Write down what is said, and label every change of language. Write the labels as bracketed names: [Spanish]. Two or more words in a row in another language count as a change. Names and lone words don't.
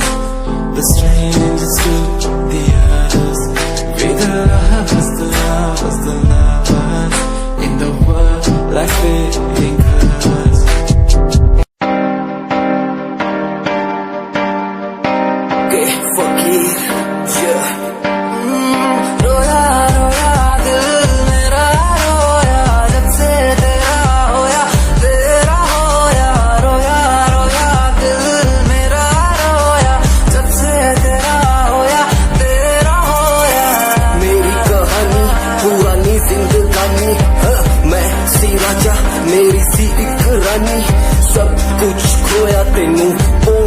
[English] The strangers to the others. Be the lovers, the lovers, the lovers. In the world like fading colors. Okay, fuck it, yeah. [Punjabi] ਰੋਇਆ ਰੋਇਆ ਦਿਲ ਮੇਰਾ ਰੋਇਆ ਜਬ ਸੇ ਤੇਰਾ ਹੋਇਆ ਰੋਇਆ ਰੋਇਆ ਦਿਲ ਮੇਰਾ ਰੋਇਆ ਜਬ ਸੇ ਤੇਰਾ ਹੋਇਆ ਮੇਰੀ ਕਹਾਣੀ ਪੁਰਾਣੀ ਜ਼ਿੰਦਗਾਨੀ ਮੈਂ ਸੀ ਰਾਜਾ ਮੇਰੀ ਸੀ ਇੱਕ ਰਾਣੀ ਸਭ ਕੁਝ ਖੋਇਆ ਤੈਨੂੰ ਪਾਉਣ